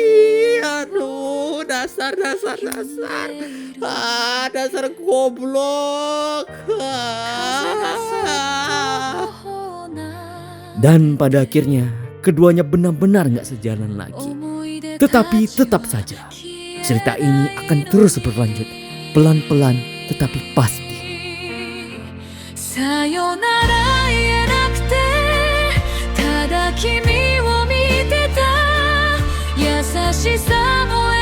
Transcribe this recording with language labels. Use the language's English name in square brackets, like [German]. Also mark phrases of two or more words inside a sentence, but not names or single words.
[Indonesian] Aduh, dasar. Dasar goblok. Dan pada akhirnya keduanya benar-benar gak sejalan lagi. Tetapi tetap saja cerita ini akan terus berlanjut, pelan-pelan tetapi pasti. [Japanese] さよなら言えなくてただ君を見てた優しさも